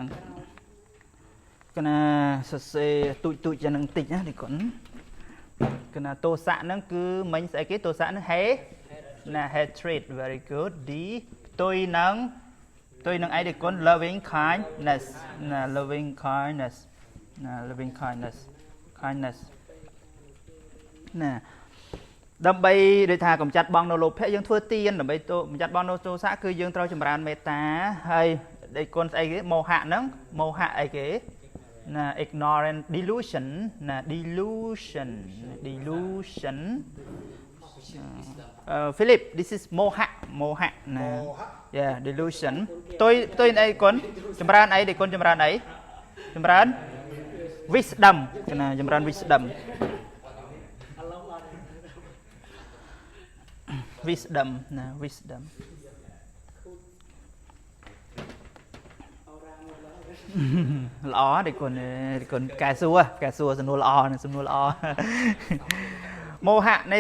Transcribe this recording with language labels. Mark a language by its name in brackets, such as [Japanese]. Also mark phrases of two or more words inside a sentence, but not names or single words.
[Khmer] ណាសរសេរទូចយ៉ាងនឹងតិចណានេះកូនកណាទោសៈហ្នឹងគឺមិញស្អីគេទោសៈហ្នឹង hatred [English] very good D [Khmer] ផ្ទុយនឹងអីនេះកូន [English] loving kindness [Khmer] ណា [English] loving kindness [Khmer] ណា [English] loving kindness [Khmer] ណាដើម្បីដូចថាកំចាត់បងនៅលោភៈយើងធ្វើទានដើម្បីកំចាត់បងនៅទោសៈគឺយើងត្រូវចម្រើនមេត្តាហើយដូចគុណស្អីគេមោហៈហ្នឹងមោហៈអីគេណា [English] ignorant delusion [Khmer] ណា delusion [English] Philip this is [Khmer] មោហៈណា [English] yeah delusion [Khmer] ផ្ទុយអីគុណចម្រើនអីដែលគុណចម្រើនអីចម្រើន wisdom ណាចម្រើន wisdom ណា wisdom ល្អទេគុណកែសួរសំណួរល្អសំណួរល្អមោហៈនេះ